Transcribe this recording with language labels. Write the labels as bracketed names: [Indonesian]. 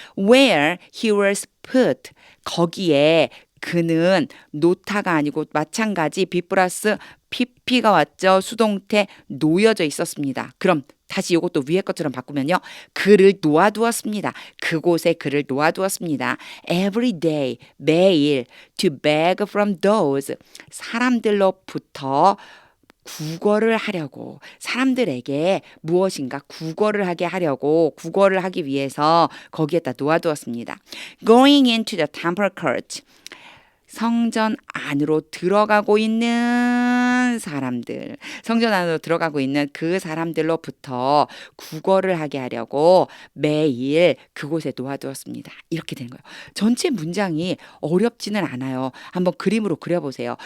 [English] Where he was put. [Korean] 거기에 그는 노타가 아니고 마찬가지 B 플러스 PP가 왔죠. 수동태 놓여져 있었습니다. 그럼 다시 이것도 위에 것처럼 바꾸면요. 그를 놓아두었습니다. 그곳에 그를 놓아두었습니다. [English] Every day, 매일 to beg from those 사람들로부터 [Korean] 구걸을 하려고 사람들에게 무엇인가 구걸을 하게 하려고 구걸을 하기 위해서 거기에다 놓아두었습니다. [English] Going into the temple court. [Korean] 성전 안으로 들어가고 있는 사람들, 성전 안으로 들어가고 있는 그 사람들로부터 구걸을 하게 하려고 매일 그곳에 놓아두었습니다. 이렇게 되는 거예요. 전체 문장이 어렵지는 않아요. 한번 그림으로 그려보세요.